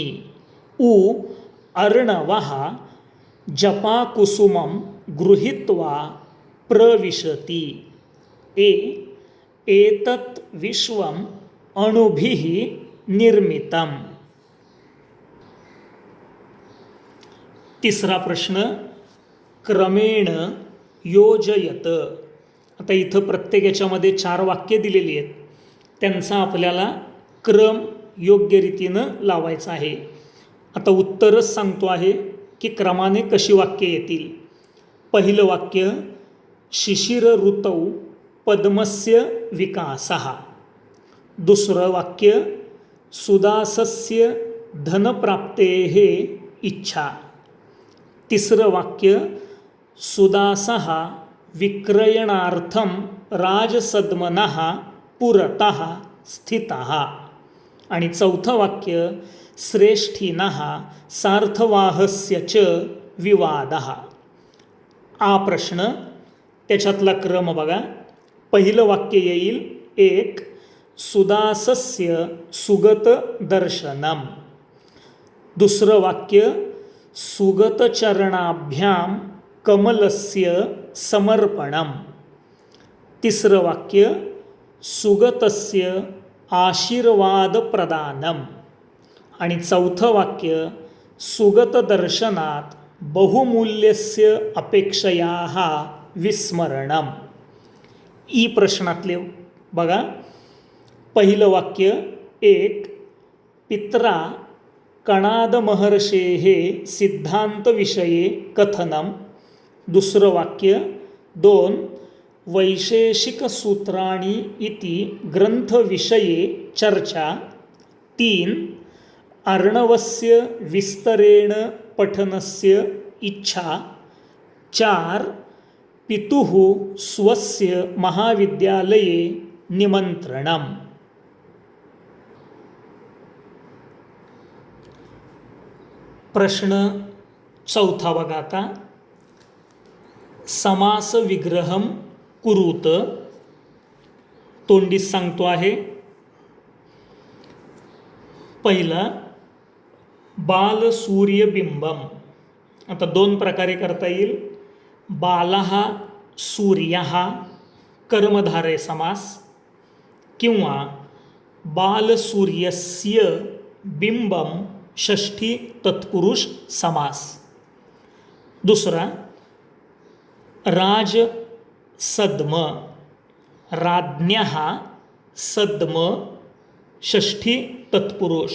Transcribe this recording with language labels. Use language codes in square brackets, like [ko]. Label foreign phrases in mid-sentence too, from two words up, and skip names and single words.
[sa] उ अर्णवः जपाकुसुमं गृहीत्वा प्रविशति. ए एतत् विश्वम् अणुभिः निर्मितम्. [mr] तिसरा प्रश्न, [sa] क्रमेण योजयत. [mr] आता इथं प्रत्येक याच्यामध्ये 4 वाक्य दिलेली आहेत, त्यांचा आपल्याला क्रम योग्य रीतीनं लावायचा आहे. आता उत्तरच सांगतो आहे की क्रमाने कशी वाक्य येतील. पहिलं वाक्य, [sa] शिशिर ऋतौ पद्मस्य विकासः. दुसरं वाक्य, सुदासस्य धनप्राप्तेः इच्छा. [mr] तिसरं वाक्य, [sa] सुदासः विक्रयणार्थं राजसद्मनः पुरतः स्थितः. [mr] आणि चौथं वाक्य, [sa] श्रेष्ठीनः सार्थवाहस्य च विवादः. [mr] आ प्रश्न, त्याच्यातला क्रम बघा. पहिलं वाक्य येईल 1 [sa] सुदासस्य सुगत दर्शनम. [mr] दुसरं वाक्य, [sa] सुगतचरणाभ्याम कमलस्य समर्पणम. [mr] तिसरं वाक्य, [sa] सुगतस्य आशीर्वादप्रदानम. [mr] आणि चौथं वाक्य, [sa] सुगतदर्शनात बहुमूल्यस्य अपेक्षयाः विस्मरणम. [mr] ई प्रश्नातले बघा. पहिलं वाक्य 1 [sa] पित्रा कणादमहर्षेः सिद्धान्तविषये कथनम. [mr] दुसरं वाक्य [sa] 2 वैशेषिकसूत्राणि इति ग्रंथविषये चर्चा. 3 अर्णवस्य विस्तरेण पठनस्य इच्छा. 4 पितुः स्वस्य महाविद्यालये निमंत्रणम. [mr] प्रश्न चौथा बघा आता. [sa] समास विग्रहम कुरुत. [mr] तोंडीच सांगतो आहे. पहिला [sa] बाल सूर्यबिंबम. [mr] आता दोन प्रकारे करता येईल. [sa] बालः सूर्यः कर्मधारय समास किंवा बालसूर्यस्य बिंबम षष्ठी तत्पुरुष समास. दुसरा राज सद्म राज्ञः सद्म षष्ठी तत्पुरुष.